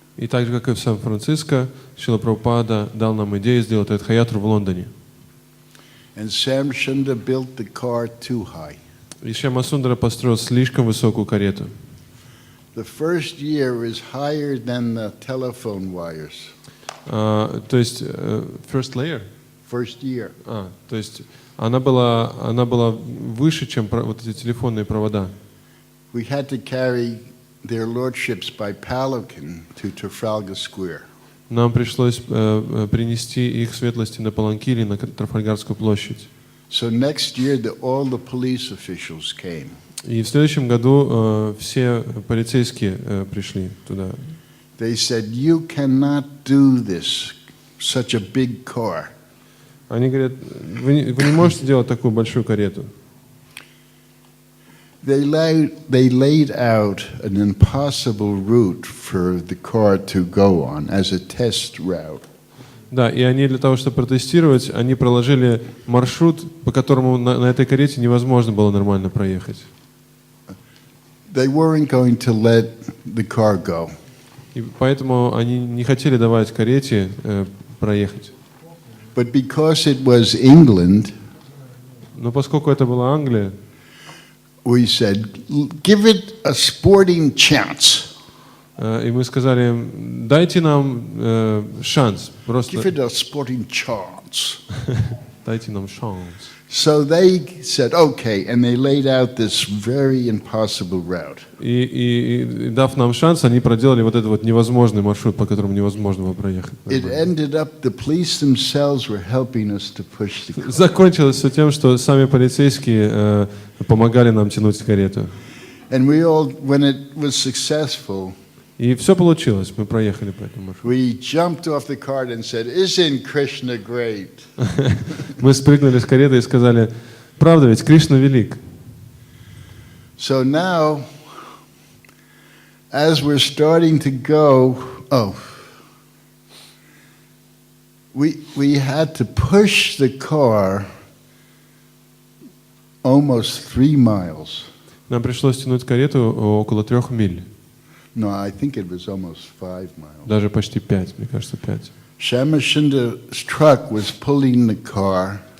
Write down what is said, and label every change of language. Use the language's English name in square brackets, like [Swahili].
[Russian] И так же, как и в Сан-Франциско, Шрила Прабхупада дал нам идею сделать Радхаятру в Лондоне. [English] And Samshunda built the car too high. [Russian] И Шьяма Сундара построил слишком высокую карету. [English] The first year was higher than the telephone wires. [Russian] То есть, [English] first layer? First year. [Russian] То есть, она была выше, чем вот эти телефонные провода. [English] We had to carry their lordships by palanquin to Trafalgar Square. [Russian] Нам пришлось принести их светлости на паланкире на Трафальгарскую площадь. [English] So next year, all the police officials came. [Russian] И в следующем году все полицейские пришли туда. [English] They said, you cannot do this, such a big car. [Russian] Они говорят, вы не можете делать такую большую карету. [English] They laid out an impossible route for the car to go on as a test route. [Russian] Да, и они для того, чтобы протестировать, они проложили маршрут, по которому на этой карете невозможно было нормально проехать. [English] They weren't going to let the car go. [Russian] И поэтому они не хотели давать карете проехать. [English] But because it was England, [Russian] Но поскольку это была Англия, [English] we said, give it a sporting chance. [Russian] и мы сказали им, дайте нам шанс, просто [English] Give it a sporting chance. [Russian] дайте нам шанс. [English] So they said, okay, and they laid out this very impossible route. [Russian] И дав нам шанс, они проделали вот этот вот невозможный маршрут, по которому невозможно было проехать. [English] It ended up, the police themselves were helping us to push the car. [Russian] Закончилось все тем, что сами полицейские помогали нам тянуть карету. [English] And we all, when it was successful, [Russian] И все получилось, мы проехали по этому маршруту. [English] we jumped off the cart and said, isn't Krishna great? [Russian] Мы спрыгнули с кареты и сказали, правда ведь, Кришна велик. [English] So now, as we're starting to go, we had to push the car almost 3 miles. [Russian] Нам пришлось тянуть карету около 3 миль. [English] No, I think it was almost 5 miles. [Russian] Даже почти 5, мне кажется, 5. [English] Shyamasundara's truck was pulling the car,